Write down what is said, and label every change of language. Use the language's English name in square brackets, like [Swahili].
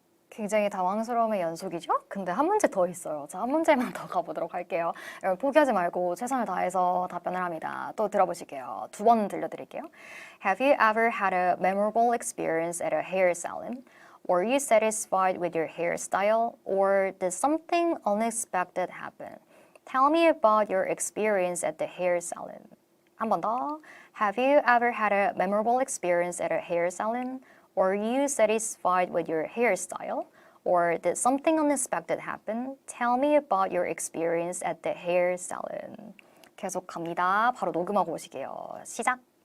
[Korean] 굉장히 당황스러움의 연속이죠? 근데 한 문제 더 있어요. 자, 한 문제만 더 가보도록 할게요. 여러분 포기하지 말고 최선을 다해서 답변을 합니다. 또 들어보실게요. 두 번 들려드릴게요. [English] Have you ever had a memorable experience at a hair salon? Were you satisfied with your hairstyle? Or did something unexpected happen? Tell me about your experience at the hair salon. [Korean] 한 번 더. [English] Have you ever had a memorable experience at a hair salon? Were you satisfied with your hairstyle? Or did something unexpected happen? Tell me about your experience at the hair salon. [Korean] 계속 갑니다. 바로 녹음하고 오시게요. 시작!